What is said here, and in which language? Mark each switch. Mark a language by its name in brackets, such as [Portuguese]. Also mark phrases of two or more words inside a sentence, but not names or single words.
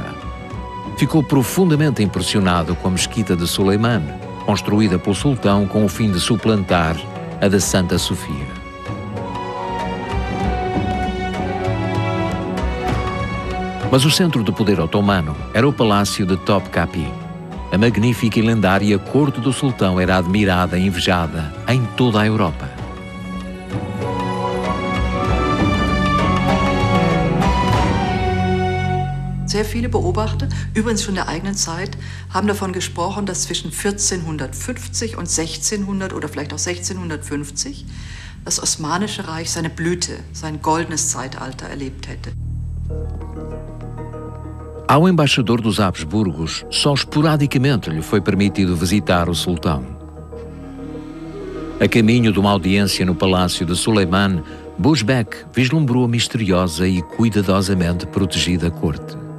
[Portuguese] Ficou profundamente impressionado com a mesquita de Suleiman, construída pelo sultão com o fim de suplantar a da Santa Sofia. Mas o centro do poder otomano era o palácio de Topkapi. A magnífica e lendária corte do sultão era admirada e invejada em toda a Europa. [German] Sehr viele Beobachter, übrigens schon der eigenen Zeit, haben davon gesprochen, dass zwischen 1450 und 1600 oder vielleicht auch 1650 das Osmanische Reich seine Blüte, sein goldenes Zeitalter erlebt hätte. [Portuguese] Ao embaixador dos Habsburgos, só esporadicamente lhe foi permitido visitar o sultão. A caminho de uma audiência no palácio de Suleiman, Busbecq vislumbrou a misteriosa e cuidadosamente protegida corte.